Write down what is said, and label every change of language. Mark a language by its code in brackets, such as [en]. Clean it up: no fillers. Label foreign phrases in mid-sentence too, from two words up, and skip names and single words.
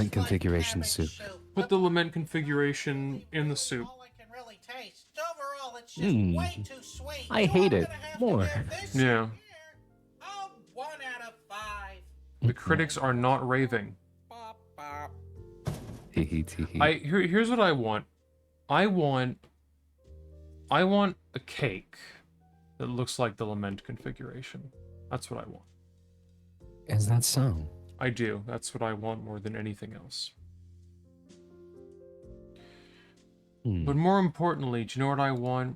[en] like configuration cabbage soup. Put the lament configuration in the soup. All I can really taste. Overall, it's just Mm. way too sweet. I So hate I'm it gonna have more. To give this Yeah. soup here a 1 out of 5. The critics are not raving. Bop, bop. Tee hee tee hee. Here's what I want. I want a cake that looks like the lament configuration. That's what I want. Is that so? I do. That's what I want more than anything else. But more importantly, do you know what I want?